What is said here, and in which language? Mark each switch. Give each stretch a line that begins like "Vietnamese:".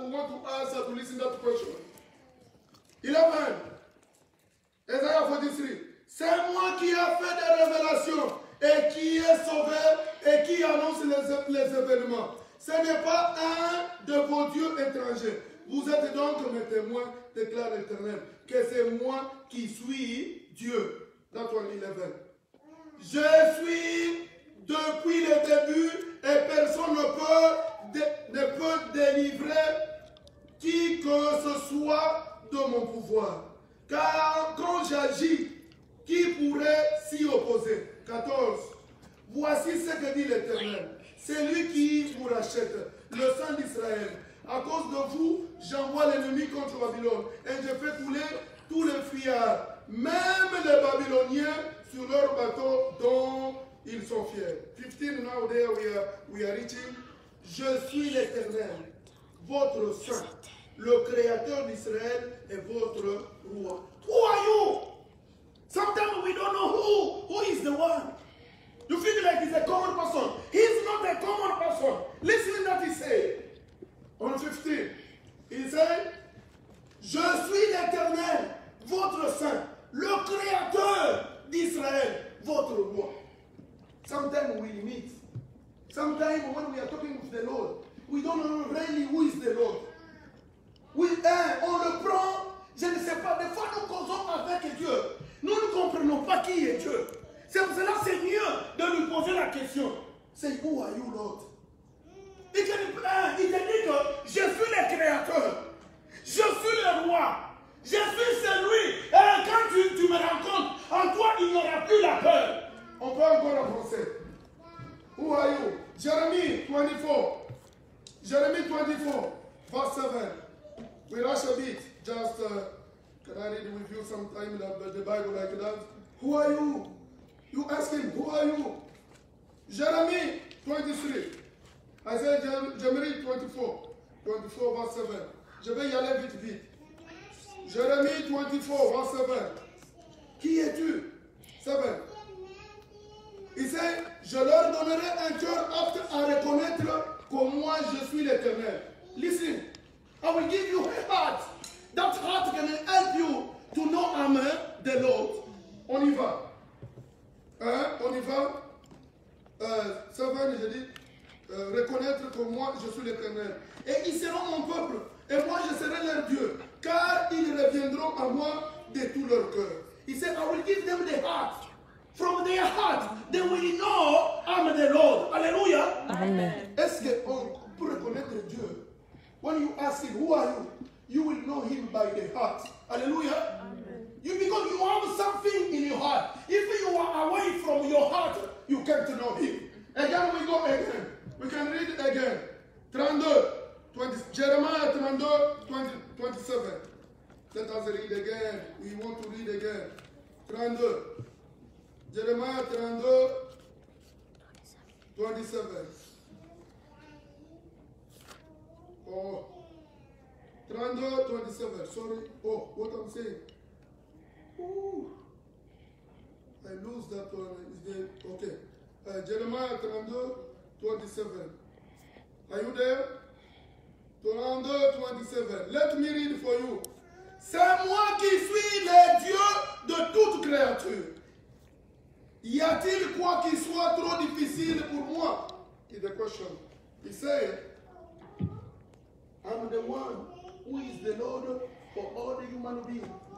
English: We want to answer to listen to that question. 11. Isaiah 43.
French: C'est moi qui ai fait des révélations et qui ai sauvé et qui annonce les événements. Ce n'est pas un de vos dieux étrangers. Vous êtes donc mes témoins, déclare l'Éternel, que c'est moi qui suis Dieu. Dans ton 11. Je suis depuis le début et personne ne peut délivrer qui que ce soit de mon pouvoir. Car quand j'agis, qui pourrait s'y opposer? 14. Voici ce que dit l'Éternel. C'est lui qui vous rachète, le sang d'Israël. À cause de vous, j'envoie l'ennemi contre Babylone et je fais couler tous les fuyards, même les Babyloniens sur leurs bateaux dont ils sont fiers.
English: 15, now there we are reaching.
French: Je suis l'Éternel, votre saint, le créateur d'Israël et votre roi.
English: Who are you? Sometimes we don't know who is the one. You feel like he's a common person. He's not a common person. Listen to what he said.
French: On 15, il
English: said,
French: je suis l'Éternel, votre saint, le créateur d'Israël, votre roi.
English: Sometimes we meet. Sometimes when we are talking with the Lord, we don't know really who is the Lord.
French: On le prend, je ne sais pas, des fois nous causons avec Dieu. Nous ne comprenons pas qui est Dieu. C'est pour cela que c'est mieux de lui poser la question. C'est
English: who are you, Lord?
French: Il te dit que je suis le créateur, je suis le roi, je suis celui. Et quand tu me rencontres, en toi il n'y aura plus la peur. On peut encore en français.
English: Who are you? Jeremiah 24. Jeremiah 24, verse 7. We rush a bit. Just, can I read with you sometime the Bible like that? Who are you? You ask him, who are you? Jeremiah 23. I said Jeremiah 24, verse 7.
French: Je vais y aller vite. Jérémie 24, verse 7. Qui es-tu? 7. Il dit, je leur donnerai un cœur apte à reconnaître que moi je suis l'Éternel.
English: Listen, I will give you a heart. That heart can help you to know I'm the Lord.
French: On y va. On y va. 7, je dis. Reconnaître que moi je suis l'Éternel. Et ils seront mon peuple, et moi je serai leur Dieu, car ils reviendront à moi de tout leur cœur. Il dit,
English: I will give them the heart. From their heart, they will know I'm the Lord. Alléluia. Amen.
French: Est-ce qu'on peut reconnaître Dieu?
English: When you ask him, who are you? You will know him by the heart. Alléluia. Because you have something in your heart. If you are away from your heart, you can't know him. Again we go again. We can read it again. 32, 20, Jeremiah 32, 27. Let us read again. We want to read again. 32. Jeremiah 32, 27. Oh. 32, 27. Sorry. Oh, what I'm saying. Ooh. I lose that one. Okay. Jeremiah 32, 27. Are you there? 32, 27. Let me read for you.
French: C'est moi qui suis le Dieu de toute créature. Y a-t-il quoi qui soit trop difficile pour moi?
English: Is the question. He said, I'm the one who is the Lord for all the human beings.